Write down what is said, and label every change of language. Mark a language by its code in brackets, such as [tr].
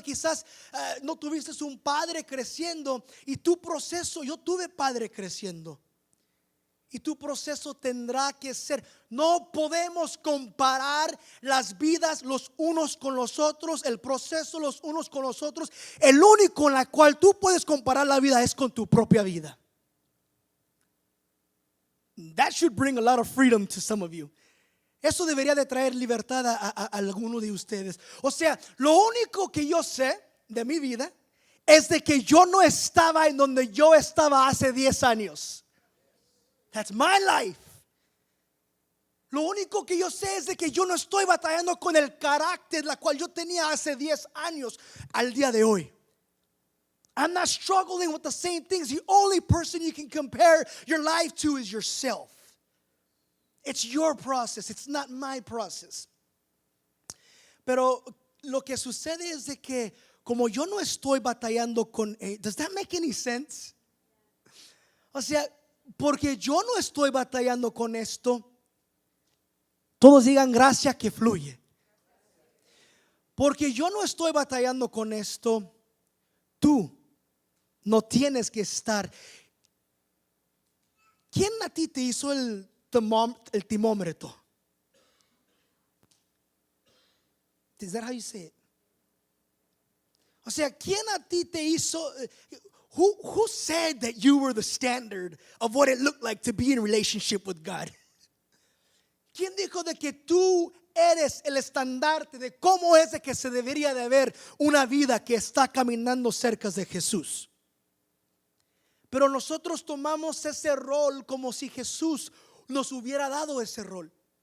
[es] Quizás no tuviste un padre creciendo y tu proceso, yo tuve padre creciendo. Y tu proceso tendrá que ser, no podemos comparar las vidas los unos con los otros, el proceso los unos con los otros. El único en la cual tú puedes comparar la vida es con tu propia vida. [en] That should bring a lot of freedom to some of you. [es] Eso debería de traer libertad a alguno de ustedes. O sea, lo único que yo sé de mi vida es de que yo no estaba en donde yo estaba hace 10 años. [en] That's my life. [es] Lo único que yo sé es de que yo no estoy batallando con el carácter la cual yo tenía hace 10 años al día de hoy. [en] I'm not struggling with the same things. The only person you can compare your life to is yourself. It's your process. It's not my process. [es] Pero lo que sucede es de que como yo no estoy batallando con... [en] Does that make any sense? [es] O sea, porque yo no estoy batallando con esto, todos digan gracia que fluye. Porque yo no estoy batallando con esto, tú no tienes que estar. ¿Quién a ti te hizo el termómetro? [en] Is that how you say it? [es] O sea, ¿quién a ti te hizo? [en] Who said that you were the standard of what it looked like to be in a relationship with God? [es] ¿Quién dijo de que tú eres el estandarte de cómo es de que se debería de ver una vida que está caminando cerca de Jesús? Pero nosotros tomamos ese rol como si Jesús nos hubiera dado ese rol.